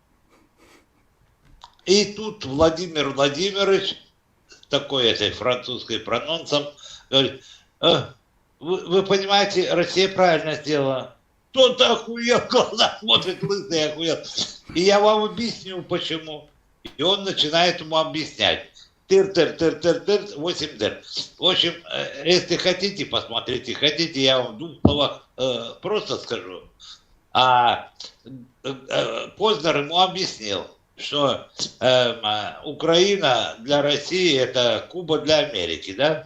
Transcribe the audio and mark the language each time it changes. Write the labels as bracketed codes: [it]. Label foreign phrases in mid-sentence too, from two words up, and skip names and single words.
[ru] И тут Владимир Владимирович, такой этой французской прононсом, говорит: вы понимаете, Россия правильно сделала. Тот охуел, глаза смотрит, лысый охуел. И я вам объясню, почему. И он начинает ему объяснять. Тыр-тыр-тыр-тыр-тыр, 8 дыр. В общем, если хотите, посмотрите. Хотите, я вам в 2 словах просто скажу. А Познер ему объяснил, что Украина для России это Куба для Америки, да?